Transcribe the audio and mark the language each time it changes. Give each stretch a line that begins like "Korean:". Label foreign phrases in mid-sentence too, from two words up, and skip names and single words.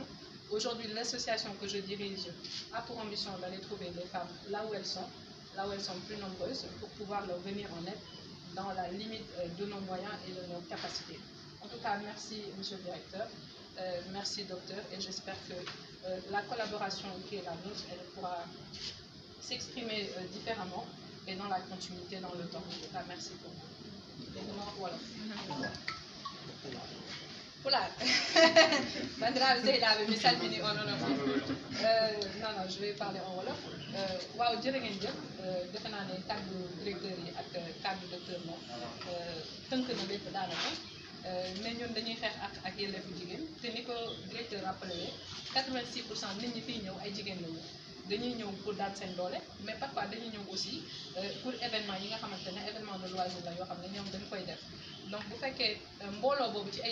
French: Aujourd'hui, l'association que je dirige a pour ambition d'aller trouver les femmes là où elles sont plus nombreuses, pour pouvoir leur venir en aide dans la limite de nos moyens et de nos capacités. En tout cas, merci, monsieur le directeur, merci, docteur, et j'espère que la collaboration qui est la nôtre, elle pourra s'exprimer différemment et dans la continuité dans le temps. En tout cas, merci pour vous. Voilà.
Fula: Pulaar bandiraɓe sehilaɓe mi salmini on onon fof non
French: je vais parler en wolof
Wolof: waaw jërë ngeen jëf defe naa ne kàddu directeur yi ak kàddu docteur moom tënk na lépp daanaka mais ñun dañuy xeex ak yelleefu jigéen te ni ko directeur rappelé 86% nit ñi fiy ñëw ay jigéen lañu dañuy ñëw pour daan seen doole
French: mais parfois
Wolof: dañuy ñëw
French: aussi pour événement
Wolof: yi nga xamante ne
French: événement de loisir
Wolof: la yoo xam ne ñoom dañ koy def donc bu fekkee mbooloo boobu ci ay